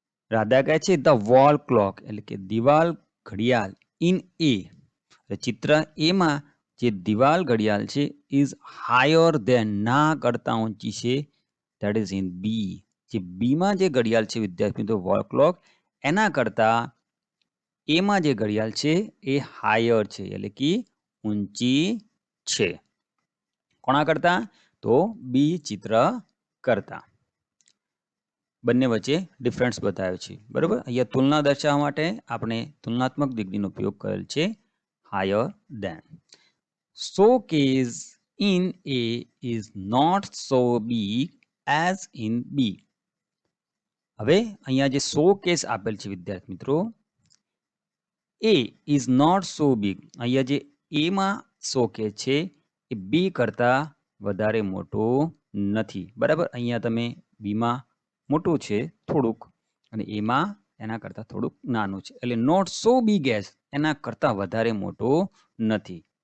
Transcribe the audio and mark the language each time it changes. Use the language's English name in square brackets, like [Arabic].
[Gujarati] રાધા કહે છે [English] the wall clock [Gujarati] એટલે કે દિવાલ ઘડિયાળ ઇન એ, ચિત્ર એમાં જે દિવાલ ઘડિયાળ છે [English] is higher than, [Gujarati] ના કરતા ઊંચી છે, [English] that is in B, [Gujarati] જે બીમાં જે ઘડિયાળ છે વિદ્યાર્થી મિત્રો વોલ ક્લોક, એના કરતા એમાં જે ઘડિયાળ છે એ હાયર છે એટલે કે ઊંચી છે. કોના કરતા? તો બી ચિત્ર કરતા. બંને વચ્ચે ડિફરન્સ બતાવ્યો છે. બરાબર. અહીંયા તુલના દર્શાવવા માટે આપણે તુલનાત્મક ડિગ્રીનો ઉપયોગ કરેલ છે, higher than. [English] Showcase in A is not so big as in B. [Gujarati] હવે અહીંયા જે શોકેસ આપેલ છે વિદ્યાર્થી મિત્રો, એ [English] Is not so big. [Gujarati] અહીંયા જે એમાં શોકેસ છે એ બી કરતા વધારે મોટો નથી. બરાબર, અહીંયા તમે બીમાં મોટું છે થોડુંક અને એમાં એના કરતાં થોડુંક નાનું છે, એટલે [English] not so big as [Gujarati] એના કરતાં વધારે મોટો નથી.